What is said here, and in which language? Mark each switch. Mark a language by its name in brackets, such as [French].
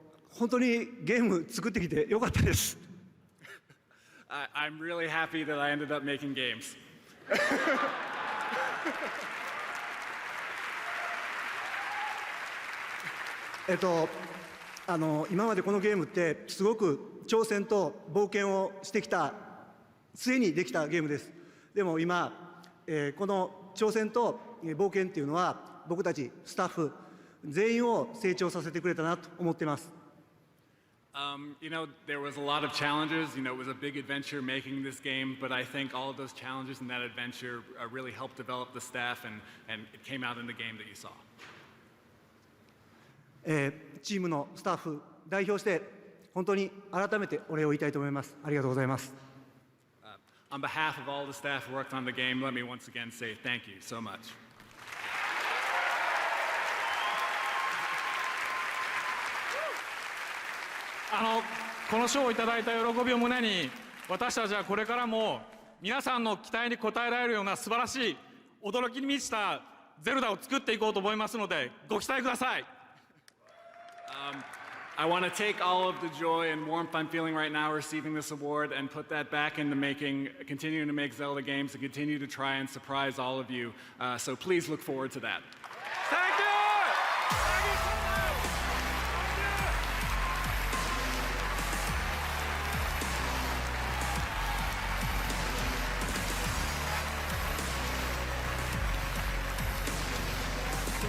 [Japanese] 本当にゲーム作ってきてよかったです。 [English] I'm really happy that I ended up making games. [Japanese] 今までこのゲームってすごく挑戦と冒険をしてきた末にできたゲームです。でも今、この挑戦と冒険っていうのは僕たちスタッフ全員を成長させてくれたなと思っています。 [English] You know, there was a lot of challenges. You know, it was a big adventure making this game, but I think all of those challenges and that adventure really helped develop the staff, and it came out in the game that you saw. [Japanese] チームのスタッフ代表して本当に改めてお礼を言いたいと思います。ありがとうございます。 [English] On behalf of all the staff who worked on the game, let me once again say thank you so much. [Japanese] この賞をいただいた喜びを胸に、私たちはこれからも皆さんの期待に応えられるような素晴らしい驚きに満ちたゼルダを作っていこうと思いますので、ご期待ください。 [English] I want to take all of the joy and warmth I'm feeling right now receiving this award and put that back into continuing to make Zelda games and continue to try and surprise all of you. So please look forward to that. Thank you!